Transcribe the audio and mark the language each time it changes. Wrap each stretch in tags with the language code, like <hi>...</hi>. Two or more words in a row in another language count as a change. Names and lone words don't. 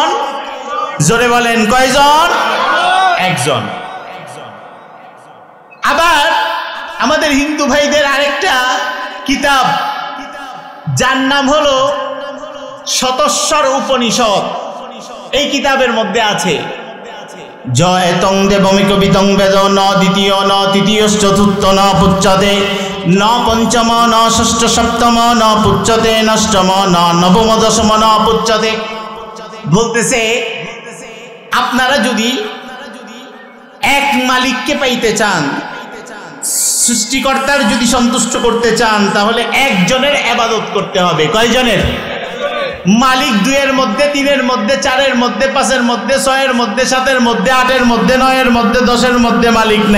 <bn>জোরে বলেন, কয়জন? একজন। আবার আমাদের হিন্দু ভাইদের আরেকটা কিতাব, যার নাম হলো শতস্বর উপনিষদ, এই কিতাবের মধ্যে আছে</bn> <sa>জয় তং দেবমিক বিতং বেদ ন দ্বিতীয় ন তৃতীয় চতুর্থ ন পুচ্যতে ন পঞ্চম ন ষষ্ঠ সপ্তম ন পুচ্যতে নষ্টম ন নবম দশম ন পুচ্যতে।</sa> <bn>বলতেছে আপনারা যদি এক মালিককে পাইতে চান, সৃষ্টিকর্তার যদি সন্তুষ্ট করতে চান, তাহলে একজনের ইবাদত করতে হবে। কয়জনের? মালিক দুইয়ের মধ্যে, তিনের মধ্যে, চারের মধ্যে, পাঁচের মধ্যে, ছয়ের মধ্যে, সাতের মধ্যে, আটের মধ্যে, নয়ের মধ্যে, দশের মধ্যে মালিক নাই।</bn>